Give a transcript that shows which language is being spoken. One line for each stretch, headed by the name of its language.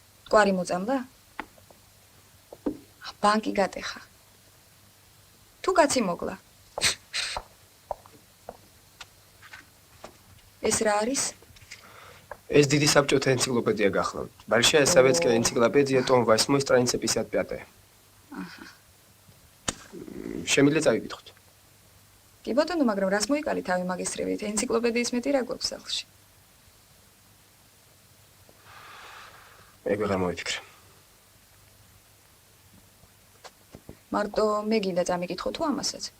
Georgian: კვარი მოწამლა? ბანკი გატეხა. თუ კაცი მოგლა. ეს რა არის? ეს დიდი საბჭოთა ენციკლოპედია გახლავთ.
Russian: Большая советская энциклопедия, том 8, страница 55.
Georgian: შემიძლია წავიკითხოთ. კი ბატონო, მაგრამ რას მოიკალი თავი მაგისტრებით? ენციკლოპედიის მეტი რა გვაქვს სახლში? მე ვეღარ მოვიფიქრე. მარტო მე გინდა წამიკითხო თუ ამასაც?